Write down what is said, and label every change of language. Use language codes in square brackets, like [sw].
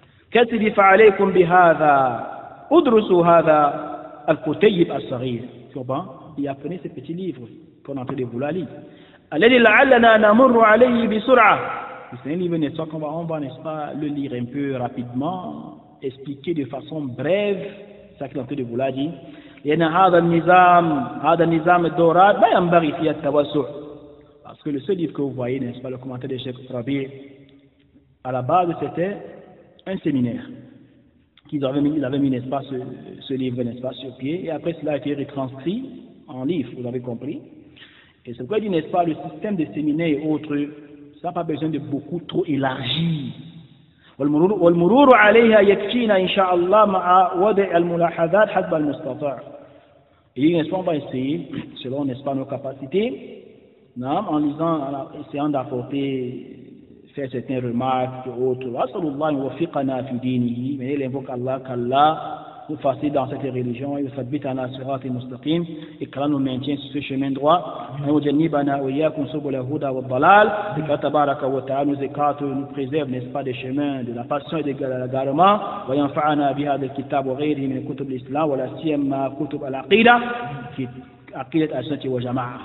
[fr] Qu'est-ce qu'il dit? [ar] فَعَلَيْكُمْ بِهَذَا أُدْرُسُوا هَذَا الْكُتَيِّبْ الصَّغِيرِ. [fr] Et apprenez ce petit livre qu'on est en train de vouloir lire. [ar] الَّذِي لَعَلَّنَا نَمُرُّ عَلَيْهِ بِسُرْعَةٍ. [fr] C'est un livre, n'est-ce pas, qu'on va, n'est-ce pas, le lire un peu rapidement, expliquer de façon brève ce qu'il est en train de vouloir dire. [ar] لأن هذا النظام الدورات لا ينبغي فيه التوسع. [fr] Parce que le seul livre que vous voyez, n'est-ce pas, le commentaire de Cheikh Rabi, à la base c'était un séminaire qu'ils avaient mis, n'est-ce pas, ce livre, n'est-ce pas, sur pied, et après cela a été retranscrit en livre, vous avez compris. Et c'est pourquoi il dit, n'est-ce pas, le système de séminaire et autres, ça n'a pas besoin de beaucoup trop élargir. [ar] والمرور عليها يكفينا إن شاء الله مع وضع الملاحظات حسب المستطاع. [fr] Et n'est-ce pas, on va essayer, selon, n'est-ce pas, nos capacités, en lisant, en essayant d'apporter, faire certaines remarques et autres. Mais il invoque Allah qu'Allah nous facilite dans cette religion, et qu'Allah nous maintient sur ce chemin droit, et nous préserve, n'est-ce pas, des chemins de la passion et de l'égarement,